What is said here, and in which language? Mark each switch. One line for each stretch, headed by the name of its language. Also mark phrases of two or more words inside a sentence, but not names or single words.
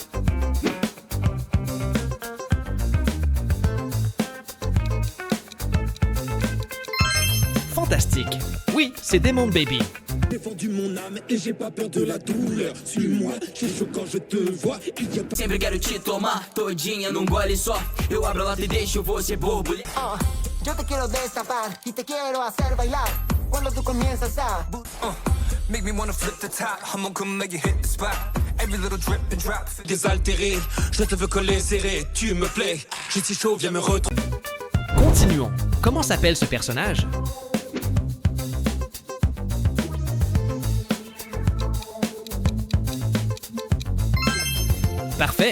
French: Fantastique. Oui, c'est Demon Baby. J'ai vendu mon âme et j'ai pas peur de la douleur. Suis-moi, j'ai chaud quand je te vois. Il y a pas...
Portuguese: Sempre quero te tomar todinha num gole só. Eu abro a lata e deixo você borbulhar.
Spanish: Yo te quiero destapar y te quiero hacer bailar. Cuando tú comienzas a
English: make me wanna flip the top. I'm gonna come make you hit the spot. Every little drip and drop.
French: Désaltéré, je te veux coller serré. Tu me plais, j'ai si chaud, viens me retrouver. Continuons. Comment s'appelle ce personnage? Parfait.